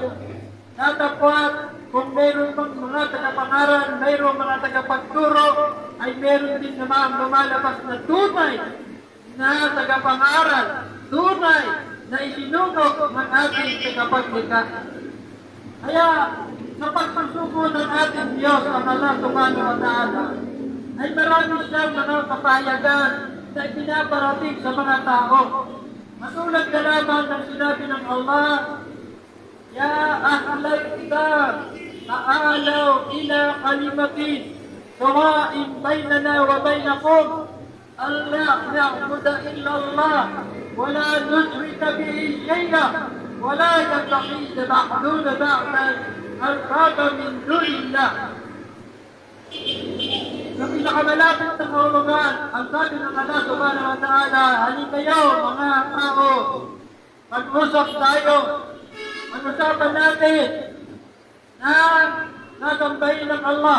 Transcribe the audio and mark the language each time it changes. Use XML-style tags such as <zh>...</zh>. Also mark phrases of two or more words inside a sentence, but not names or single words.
<tl>Tatapwat, kung mayroon pang mga tagapangaral, mayroon mga tagapagturo, ay mayroon din naman lumalabas na tunay na tagapangaral, tunay na isinugok ng ating tagapaglikha. Kaya, sa pagpasuko ng ating Diyos, ang</tl> <ar>الله سبحانه وتعالى,</ar> <tl>ay marami siyang mga kapahayagan na ipinaparating sa mga tao. Matulad na lamang ng sinabi ng Allah,</tl> <ar>يا أهل الكتاب تعالوا إلى كلمة سواء بيننا وبينكم ألا نعبد إلا الله ولا نشرك به شيئا ولا يتخذ بعضنا بعضا أربابا من دون الله.</ar> <tl>Sa pinakamalapit na kahulugan, ang sabi ng</tl> <ar>الله سبحانه وتعالى,</ar> <tl>halin kayo mga tao, mag-usap tayo, mag-usapan natin na nasambahin ng Allah.</tl>